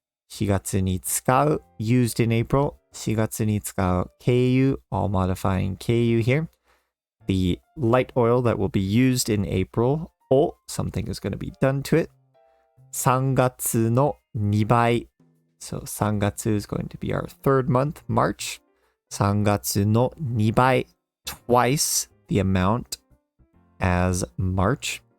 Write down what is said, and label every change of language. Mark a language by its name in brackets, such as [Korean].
[Japanese] 4月に使う [English] used in April. [Japanese] 4月に使う軽油 [English] all modifying 軽油 here. The light oil that will be used in April. を something is going to be done to it. [Japanese] 3月の2倍. [English] So 3月 is going to be our third month, March. [Japanese] 3月の2倍. [English] Twice the amount as March.